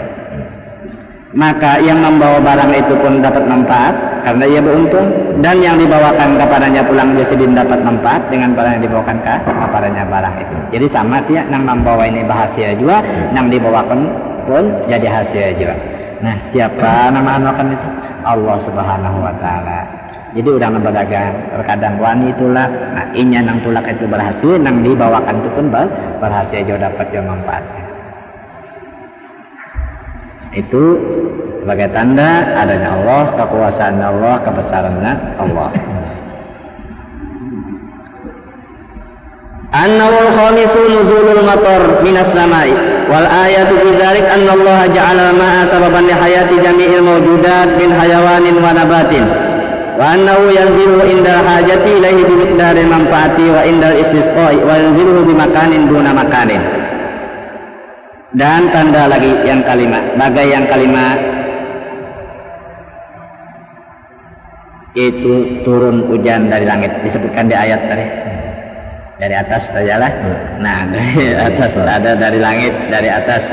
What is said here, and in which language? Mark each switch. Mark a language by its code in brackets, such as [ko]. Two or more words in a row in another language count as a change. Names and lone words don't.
[id] Maka yang membawa barang itu pun dapat manfaat karena ia beruntung, dan yang dibawakan kepadanya pulang jasidin dapat manfaat dengan barang yang dibawakan kepadanya barang itu. Jadi sama dia nang membawa ini bahasia juga, nang dibawakan pun jadi hasil juga. Nah, siapa nama anukan itu? [ar] الله سبحانه وتعالى. [bjn] Jadi udah berdagang, terkadang wani itulah, nah inya nang tulak itu berhasil, nang dibawakan itu pun berhasil juga dapat juga manfaatnya. [id] Itu sebagai tanda adanya Allah, kekuasaan Allah, kebesarannya Allah. [ar] النوع الخامس نزول المطر من السماء والآية في ذلك أن الله جعل الماء سببا لحياة جميع الموجودات من حيوان ونبات. وأنه ينزل عند الحاجة إليه بمقدار المنفعة وعند الاستسقاء وينزل بمكان دون مكان. [id] Dan tanda lagi yang kelima, bagai yang kelima itu turun hujan dari langit, disebutkan di ayat tadi. Dari atas sajalah. Nah, dari atas ada dari langit, dari atas.